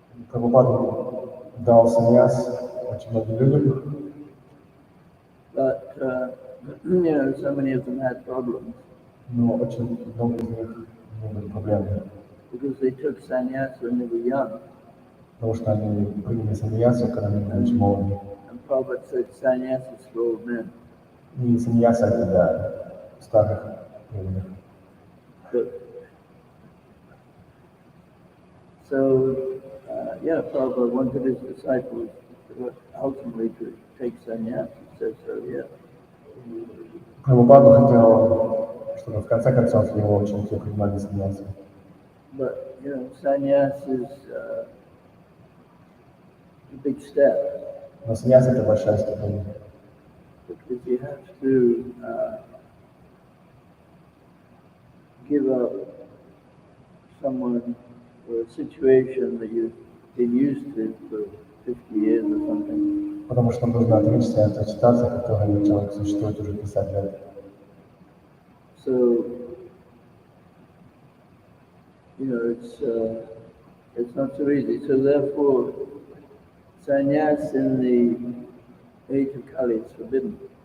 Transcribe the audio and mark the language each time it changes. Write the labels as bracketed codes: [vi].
[ru] Прабхупада дал саньяс очень многим людям, [en] But, so many of them had problems [ru] но очень много из них имели проблемы, [en] because they took sannyas when they were young. [ru] потому что они приняли саньясу, когда они были очень молоды. [en] And Prabhupada said sannyas is for old men. [ru] И саньяса это для старых преданных. [en] So, Prabhupada wanted his disciples ultimately to take sannyas. He says so, yeah. [ru] Прабхупада хотел, чтобы в конце концов его ученики принимали саньясу. [en] But, sannyas is a big step. [ru] Но саньяса это большая ступень. [en] Because you have to give up someone or a situation that you've been used to for 50 years or something. [ru] Потому что нужно отречься от ситуации, в которой человек существует уже 50 лет. [en] So, it's not so easy. So therefore, sannyas in the age of Kali is forbidden.